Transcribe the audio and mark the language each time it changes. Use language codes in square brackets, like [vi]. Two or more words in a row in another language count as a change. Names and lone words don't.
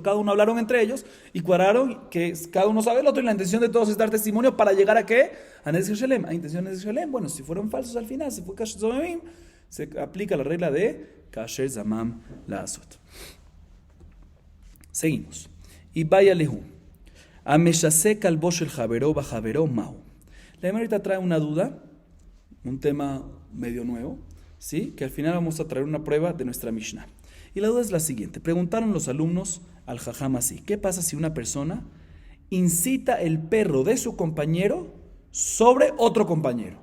[es] Cada uno hablaron entre ellos y cuadraron que cada uno sabe del otro y la intención de todos es dar testimonio para llegar a ¿qué? [he] A Nezek Shalem. [es] ¿A intención de [he] Nezek Shalem? [es] Bueno, si fueron falsos al final, si fue [he] Kasher Zamam, [es] se aplica la regla de [he] Kasher Zamam Lasot. [es] Seguimos. Y [arc] vaya lehu. [he] Ameshase kalbo shel javero bajavero mau. [es] La Gemara trae una duda, un tema medio nuevo, ¿sí? Que al final vamos a traer una prueba de nuestra Mishnah. Y la duda es la siguiente. Preguntaron los alumnos al jajam así: ¿qué pasa si una persona incita el perro de su compañero sobre otro compañero?